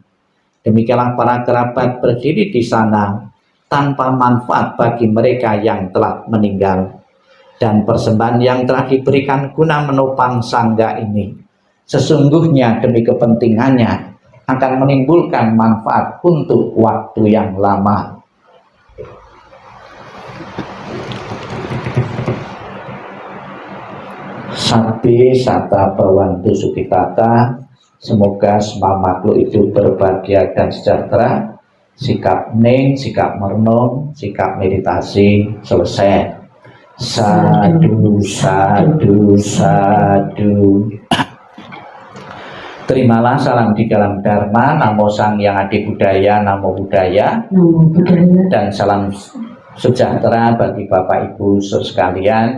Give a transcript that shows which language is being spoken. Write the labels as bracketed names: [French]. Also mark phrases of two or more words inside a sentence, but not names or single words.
[Indonesian] Demikianlah para kerabat berdiri di sana tanpa manfaat bagi mereka yang telah meninggal. Dan persembahan yang telah diberikan guna menopang sangga ini, sesungguhnya demi kepentingannya akan menimbulkan manfaat untuk waktu yang lama. [Pali] Sabbi sata bawantu sukitata, [Indonesian] semoga semua makhluk itu berbahagia dan sejahtera. Sikap hening, sikap merenung, sikap meditasi selesai. [Pali] Sadu, sadu, sadu. [Indonesian] Terimalah salam di dalam Dharma, Namo Sang Yang Adi Budaya, [Pali] Namo Buddhaya, [Indonesian] dan salam sejahtera bagi Bapak Ibu sekalian.